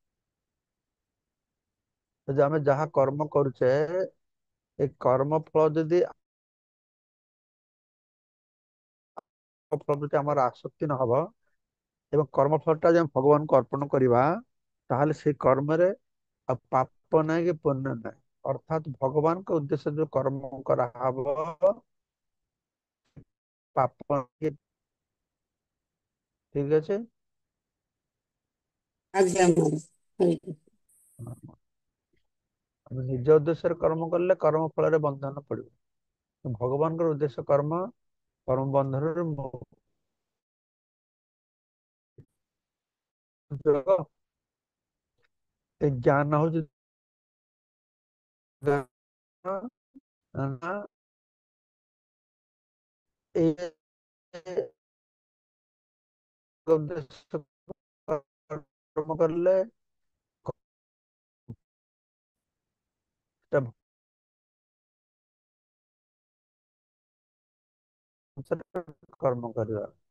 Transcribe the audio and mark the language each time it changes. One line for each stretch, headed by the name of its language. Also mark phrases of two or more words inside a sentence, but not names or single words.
Odia: ଯଦି ଆମେ ଯାହା କର୍ମ କରୁଛେ, ଏ କର୍ମ ଫଳ ଯଦି ଫଳ ପ୍ରତି ଆମର ଆସକ୍ତି ନ ହବ ଏବଂ କର୍ମ ଫଳଟା ଯଦି ଆମେ ଭଗବାନଙ୍କୁ ଅର୍ପଣ କରିବା, ତାହେଲେ ସେଇ କର୍ମରେ ଆଉ ପାପ ନାହିଁ କି ପୁଣ୍ୟ ନାହିଁ। ଅର୍ଥାତ ଭଗବାନଙ୍କ ଉଦ୍ଦେଶ୍ୟ ଯୋଉ କର୍ମ କରାହବ, ପାପ ନାହିଁ। ଠିକ ଅଛି। ଆଜ୍ଞା महाराज हरे कृष्ण। ଆମେ ନିଜ ଉଦ୍ଦେଶ୍ୟରେ କର୍ମ କଲେ କର୍ମ ଫଳରେ ବନ୍ଧନ ପଡିବ। ଭଗବାନଙ୍କର ଉଦ୍ଦେଶ୍ୟ କର୍ମ, କର୍ମ ବନ୍ଧନରୁ ମୁକ୍ତ। ଏ ଜ୍ଞାନ ହଉଛି ଜ୍ଞାନ, ନା ଏଇ ଉଦ୍ଦେଶ୍ୟ କର୍ମ କଲେ ସେଟା କର୍ମ କରିବା।